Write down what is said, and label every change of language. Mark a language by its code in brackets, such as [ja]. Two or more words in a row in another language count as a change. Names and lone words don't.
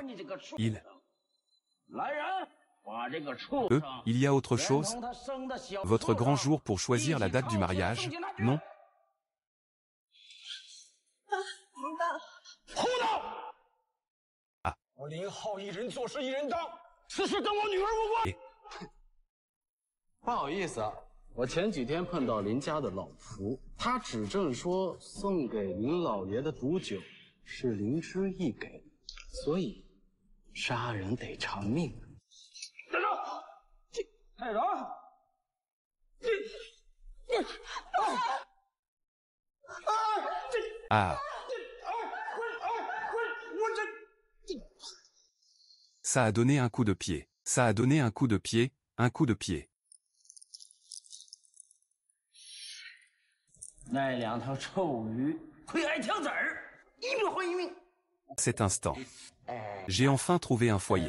[fr] Il y a autre chose? Votre grand jour pour choisir la date du mariage, non? Ah. Et [zh] 不好意思啊，我前几天碰到林家的老仆，他指证说送给林老爷的毒酒是林之义给的，所以杀人得偿命。站住！太长， [fr] Ah. Ça a donné un coup de pied. Ça a donné un coup de pied, un coup de pied. Cet instant, j'ai enfin trouvé un foyer.